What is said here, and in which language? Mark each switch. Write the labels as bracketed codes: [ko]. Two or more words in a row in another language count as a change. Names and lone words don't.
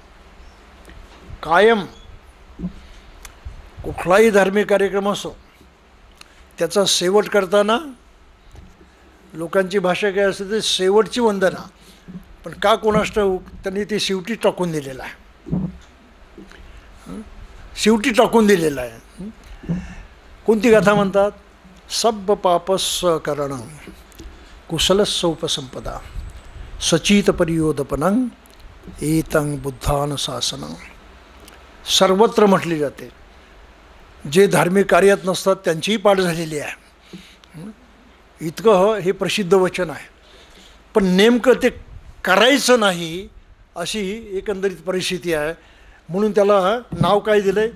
[mr] कायम कुठलाही धार्मिक कार्यक्रम असो त्याचा शेवट करताना लोकांची भाषा काय असते ते शेवटची वंदना. पण का कोणास ठाऊक त्यांनी ते शेवटी टाकून दिलेलं आहे. शेवटी टाकून दिलेलं आहे. कोणती गाथा म्हणतात? [pi] सब्ब पापस्स करणं कुशलस्स उपसंपदा सचित परियोदपनं एतं बुद्धान शासनं. [mr] सर्वत्र म्हटली जाते. जे धार्मिक कार्यात नसतात त्यांचीही पाठ झालेली आहे. इतकं हे प्रसिद्ध वचन आहे. पण नेमकं ते करायचं नाही अशी एकंदरीत परिस्थिती आहे. म्हणून त्याला नाव काय दिलं आहे?